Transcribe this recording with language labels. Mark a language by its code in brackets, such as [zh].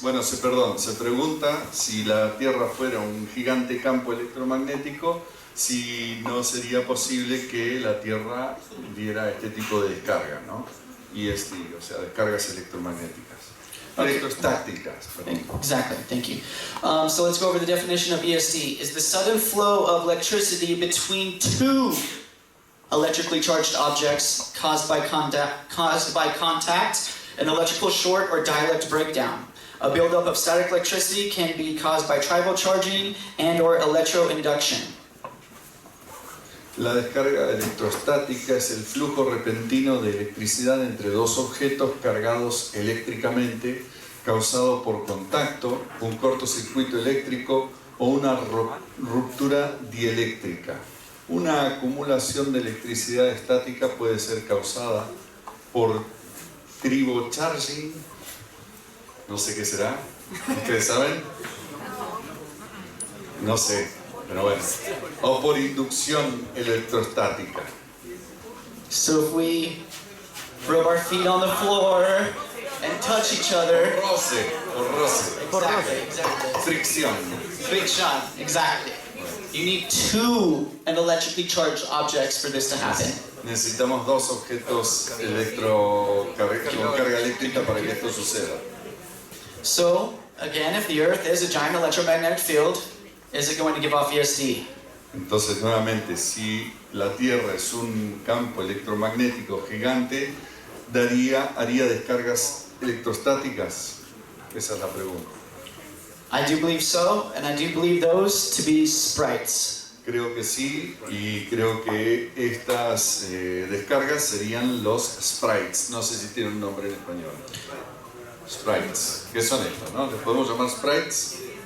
[es] Bueno, se pregunta si la Tierra fuera un gigante campo electromagnético, si no sería posible que la Tierra diera este tipo de descarga, ¿no? ESD, o sea, descargas electromagnéticas. Electrostáticas, perdón. [en] Exactly, thank you. So let's go over the definition of ESD. Is the sudden flow of electricity between two electrically charged objects caused by contact, an electrical short or dielectric breakdown. A buildup of static electricity can be caused by tribal charging and or electroinduction. [es] La descarga electrostática es el flujo repentino de electricidad entre dos objetos cargados eléctricamente, causado por contacto, un cortocircuito eléctrico o una ruptura dieléctrica. Una acumulación de electricidad estática puede ser causada por tribocharging, no sé qué será, ¿ustedes saben? No sé, pero bueno, o por inducción electrostática. [en] So if we rub our feet on the floor and touch each other. [es] Roce. [en] Exactly. [es] Fricción. [en] Friction, exactly. You need two electrically charged objects for this to happen. [es] Necesitamos dos objetos con carga eléctrica para que esto suceda. [en] So, again, if the Earth is a giant electromagnetic field, is it going to give off ESD? [es] Entonces, nuevamente, si la Tierra es un campo electromagnético gigante, ¿haría descargas electrostáticas? Esa es la pregunta. [en] I do believe so, and I do believe those to be sprites. [es] Creo que sí, y creo que estas descargas serían los sprites. No sé si tienen un nombre en español. Sprites. ¿Qué son estos, no? ¿Les podemos llamar sprites?